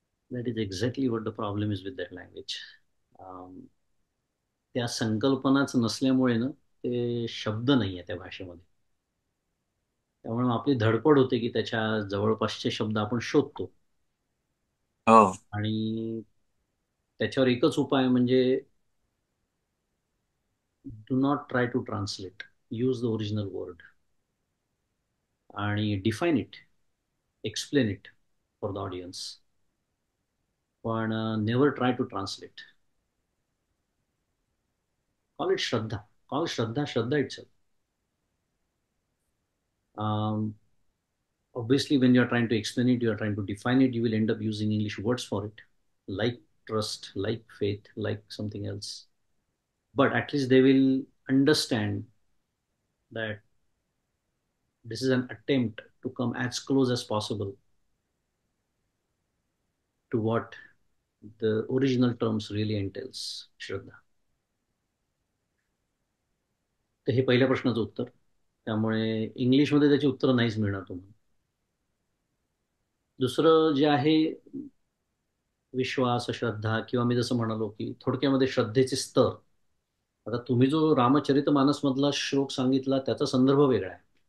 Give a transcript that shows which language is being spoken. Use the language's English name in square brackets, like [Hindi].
[English] That is exactly what the problem is with that language. [Marathi] त्या संकल्पनाच नसल्यामुळे ना ते शब्द नाही आहे त्या भाषेमध्ये. त्यामुळे आपली धडपड होते की त्याच्या जवळपासचे शब्द आपण शोधतो. हो. आणि त्याच्यावर एकच उपाय म्हणजे [English] Do not try to translate, use the original word आणि define it, explain it for the audience, पण never try to translate. Call it shraddha, call shraddha, shraddha itself. Obviously, when you're trying to explain it, you're trying to define it, you will end up using English words for it, like trust, like faith, like something else. But at least they will understand that this is an attempt to come as close as possible to what the original terms really entails, Shraddha. [Marathi] तर हे पहिल्या प्रश्नाचं उत्तर. त्यामुळे इंग्लिशमध्ये त्याची उत्तर नाहीच मिळणार तुम्हाला. दुसरं जे आहे विश्वास, श्रद्धा, किंवा मी जसं म्हणालो की थोडक्यामध्ये श्रद्धेचे स्तर. आता तुम्ही जो रामचरितमानसमधला श्लोक सांगितला त्याचा संदर्भ वेगळा आहे.